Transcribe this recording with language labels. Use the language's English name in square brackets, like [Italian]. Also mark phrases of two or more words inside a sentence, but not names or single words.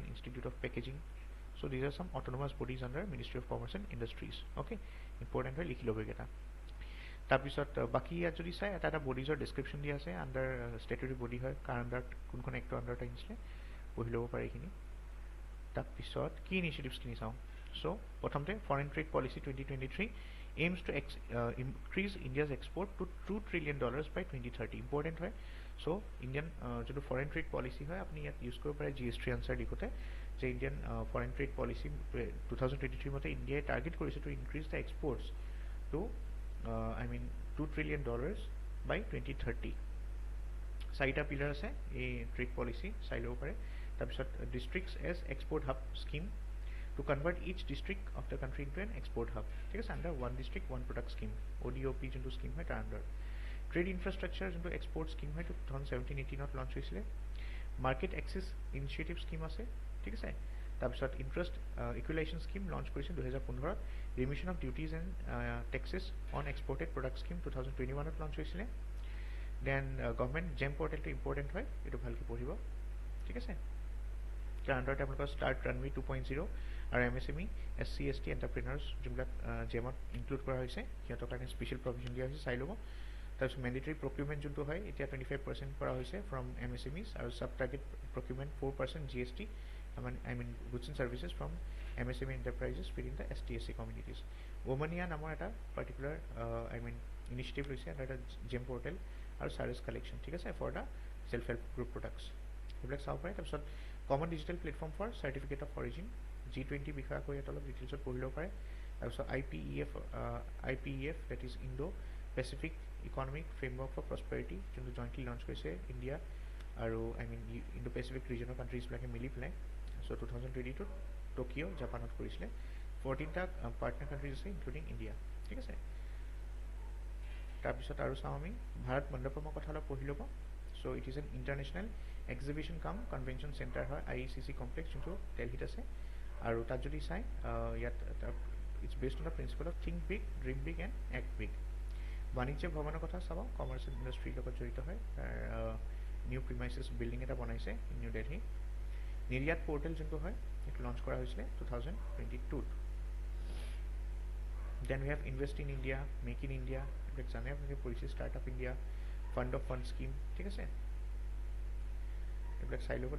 [English] Institute of Packaging so these are some autonomous bodies under Ministry of Commerce and Industries okay important [Assamese] হয় লিখি ল'ব এইকেইটা তাৰপিছত বাকী ইয়াত যদি চাই এটা বডিজৰ ডিছক্ৰিপশ্যন দিয়া আছে [English] under statutory body [Assamese] হয় কাৰ আণ্ডাৰত কোনখন এক্টৰ আণ্ডাৰত আহিছিলে পঢ়ি ল'ব পাৰে এইখিনি তাৰপিছত কি ইনিচিয়েটিভছখিনি চাওঁ চ' প্ৰথমতে [English] foreign trade policy 2023 aims to increase India's export to $2 trillion by 2030 important [Assamese] হয় চ' ইণ্ডিয়ান যোনটো [English] foreign trade policy [Assamese] হয় আপুনি ইয়াত ইউজ কৰিব পাৰে [English] GST answer [Assamese] লিখোতে যে [English] Indian foreign trade policy 2023 [Assamese] মতে ইণ্ডিয়াই টাৰ্গেট কৰিছে [English] to increase the exports to $2 trillion by 2030 [Assamese] চাৰিটা পিলাৰ আছে এই [English] trade policy [Assamese] চাই ল'ব পাৰে তাৰপিছত [English] districts as export hub scheme to convert each district of the country into an export hub [Assamese] ঠিক আছে [English] under one district one product scheme ODOP যোনটো স্কিম [Assamese] হয় তাৰ [English] under trade infrastructure যোনটো export scheme হয় 2017-18ত লঞ্চ হৈছিলে market access initiative scheme [Assamese] আছে ঠিক আছে তাৰপিছত [English] interest equalisation scheme launch কৰিছিল 2015ত remission of duties and taxes on exported product scheme 2021ত লঞ্চ হৈছিলে দেন [Assamese] গভৰ্ণমেণ্ট জেম পৰ্টেলটো ইম্পৰ্টেণ্ট হয় এইটো ভালকৈ পঢ়িব ঠিক আছে তাৰ আণ্ডাৰতে আপোনালোকৰ ষ্টাৰ্ট ৰানৱে 2.0 আৰু [English] MSME SC ST entrepreneurs [Assamese] যোনবিলাক জেমত ইনক্লুড কৰা হৈছে সিহঁতৰ কাৰণে [English] special provision [Assamese] দিয়া হৈছে চাই ল'ব তাৰপিছত [English] mandatory procurement [Assamese] যোনটো হয় এতিয়া 25% কৰা হৈছে [English] from MSMEs [Assamese] আৰু [English] sub target procurement 4% GST I mean goods and services from MSME enterprises within the ST/SC communities [Assamese] ওমনিয়া নামৰ এটা [English] particular initiative [Assamese] লৈছে আৰু এটা [English] GeM portal [Assamese] আৰু [English] charges collection [Assamese] ঠিক আছে [English] for the self help group products [Assamese] এইবিলাক চাব পাৰে তাৰপিছত [English] common digital platform for certificate of origin [Assamese] G20 বিষয়ে আকৌ ইয়াত অলপ ডিটেইলছত পঢ়ি ল'ব পাৰে তাৰপিছত [English] IPEF that is Indo Pacific Economic Framework for Prosperity যোনটো jointly launch কৰিছে ইণ্ডিয়া আৰু ইণ্ডো পেচিফিক ৰিজনৰ কাণ্ট্ৰিজবিলাকে [Assamese] মিলি পেলাই [English] চ' 2022 টকিঅ' জাপানত কৰিছিলে 14টা partner countries আছে including India [Assamese] ঠিক আছে তাৰপিছত আৰু চাওঁ আমি ভাৰত মণ্ডপমৰ কথা অলপ পঢ়ি ল'ব [English] so it is an international exhibition cum convention centre [Assamese] হয় [English] IECC complex [Assamese] যোনটো দিল্লীত আছে আৰু তাত যদি চাই ইয়াত [English] it's based on the principle of think big, dream big and act big. [Assamese] বাণিজ্য ভৱনৰ কথা চাব, কমাৰ্চিয়েল ইণ্ডাষ্ট্ৰীৰ লগত জড়িত হয়। [English] new premises building [Assamese] এটা বনাইছে নিউ দিল্লী। নিৰ্য়াত পৰ্টেল যোনটো হয় এইটো লঞ্চ কৰা হৈছিলে 2022। [English] then we have ইনভেষ্ট ইন ইণ্ডিয়া, মেক ইন ইণ্ডিয়া, [Assamese] এইবিলাক জানে আপোনালোকে পঢ়িছে, [English] ষ্টাৰ্টআপ ইণ্ডিয়া, fund of funds scheme, [Assamese] ঠিক আছে, এইবিলাক চাই ল'ব।